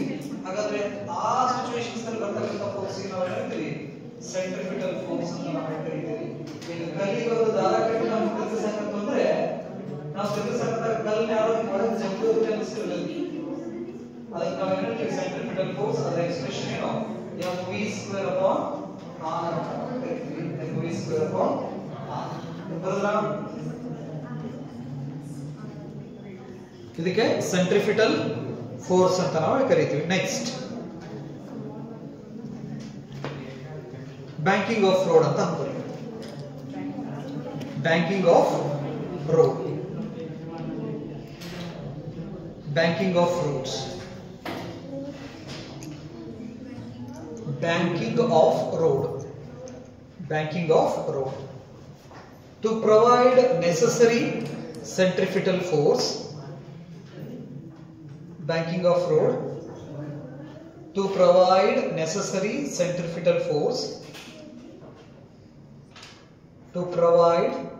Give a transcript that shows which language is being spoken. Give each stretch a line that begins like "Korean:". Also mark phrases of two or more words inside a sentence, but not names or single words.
Kannada: ಹಾಗಾದ್ರೆ ಆ ಸಿಚುವೇಶನ್ಸ್ ಅಲ್ಲಿ ಬರ್ತಕ್ಕಂಥ ಫೋರ್ಸ್ ನಾವು ಹೇಳ್ತೀವಿ
English: centripetal force
Kannada: ಅಂತ ನಾವು ಕರಿತೀವಿ. ಈಗ ಕಲ್ಲಿಗೆ ಒಂದು ದಾರ ಕಟ್ಟಿ ನಾವು ತಿರುಗಿಸಕಂತಂದ್ರೆ ನಾವು ತಿರುಗಿಸಕಂತ ಕಲ್ಲಿನ ಯಾರೋ ಒಳಗೆ ಜಗ್ಗೋದು ಅನಿಸ್ತಿರಲಿಲ್ಲ, ಅದಕ್ಕೆ ನಾವು ಹೇಳ್ತೀವಿ
English: centripetal force.
Kannada: ಅದರ ಎಕ್ಸ್ಪ್ರೆಷನ್ ಏನು?
English: mv² upon r mv² upon r. ಬರೋದಾ?
Kannada: ಇದಕ್ಕೆ
English: centripetal force
Kannada: ಅಂತ ನಾವು ಕರಿತೀವಿ.
English: next banking of road
Kannada: ಅಂತ ಅಂತೀವಿ.
English: banking of road, banking of roads, banking of road, banking of road, to provide necessary centrifugal force, banking of road, to provide necessary centrifugal force, to provide